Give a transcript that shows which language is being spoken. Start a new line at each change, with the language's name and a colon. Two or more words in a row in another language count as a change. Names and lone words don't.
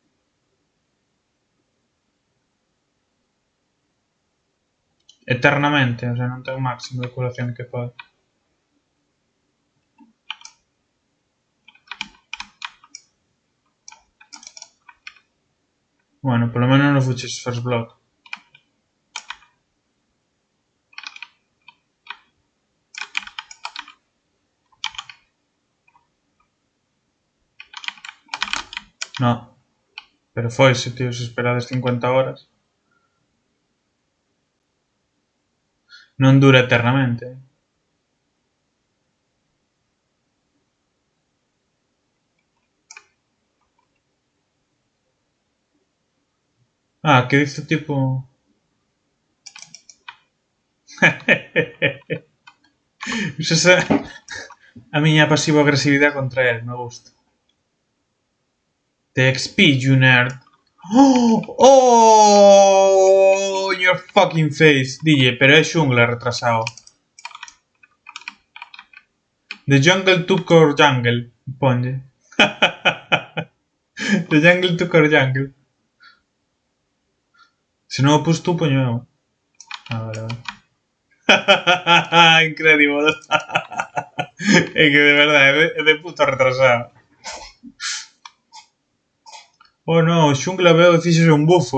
Galician: Eternamente,
Spanish: o sea,
Galician: non ten un máximo de curación que pode. Bueno, polo menos non fuches
English: first blood.
Spanish: No.
Galician: Pero foise, tío, se esperades 50 horas. Non dura eternamente.
Spanish: Ah, que dice tipo...
Galician: Esa é a miña pasivo-agresividade contra el,
Spanish: me gusta.
English: The XP, you nerd. Oh, your fucking face. DJ,
Galician: pero é xungla retrasado.
English: The jungle took our jungle.
Galician: Ponlle.
English: The jungle took our jungle.
Galician: Se non o pus tú, poño eu. Ah, vale, vale.
English: Incredible.
Galician: É que de verdade, é de puto retrasado. Oh no, xungla veo e fixose un bufo.